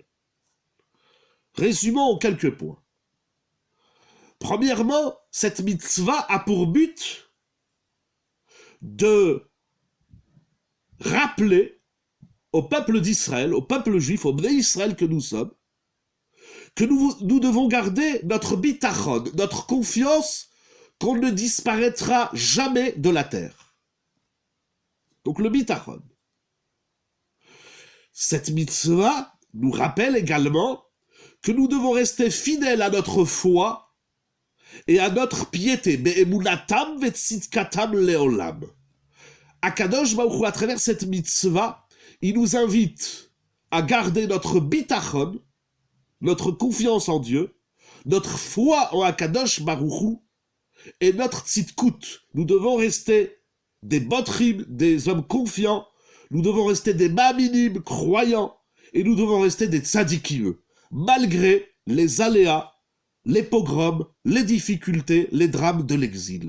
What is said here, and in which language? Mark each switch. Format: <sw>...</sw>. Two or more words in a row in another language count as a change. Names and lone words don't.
<fr>Résumons en quelques points. Premièrement, cette mitzvah a pour but de rappeler au peuple d'Israël, au peuple juif, au Bnei Israël que nous sommes, que nous devons garder notre bitachon, notre confiance qu'on ne disparaîtra jamais de la terre. Donc le bitachon. Cette mitzvah nous rappelle également que nous devons rester fidèles à notre foi et à notre piété.</fr> <he>באמונתם ובצדקתם לעולם.</he> <fr>Akadosh Baruch Hu, à travers cette mitzvah, il nous invite à garder notre bitachon, notre confiance en Dieu, notre foi en Akadosh Baruch Hu et notre tzidkut. Nous devons rester des botrim, des hommes confiants, nous devons rester des ma'aminim, croyants, et nous devons rester des tzadikim, malgré les aléas, les pogroms, les difficultés, les drames de l'exil.</fr>